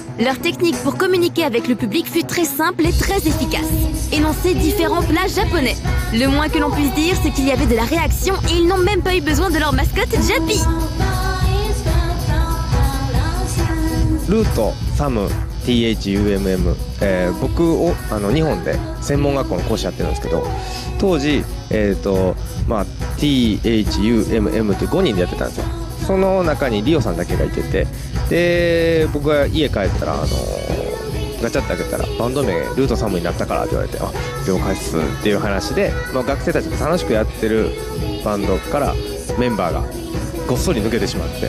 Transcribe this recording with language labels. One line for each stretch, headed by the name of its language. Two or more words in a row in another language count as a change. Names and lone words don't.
French: Leur technique pour communiquer avec le public fut très simple et très efficace. Énoncer différents plats japonais. Le moins que l'on puisse dire, c'est qu'il y avait de la réaction et ils n'ont même pas eu besoin de leur mascotte Jappy.
Japanese: Routosam THUMM、僕を日本で専門学校の講師やってるんですけど、当時、THUMM って5人でやってたんですよ。その中にリオさんだけがいてて、で僕が家帰ったらガチャッと開けたらバンド名ルートサムになったからって言われて、あ、了解っすっていう話で、学生たちが楽しくやってるバンドからメンバーがごっそり抜けてしまって。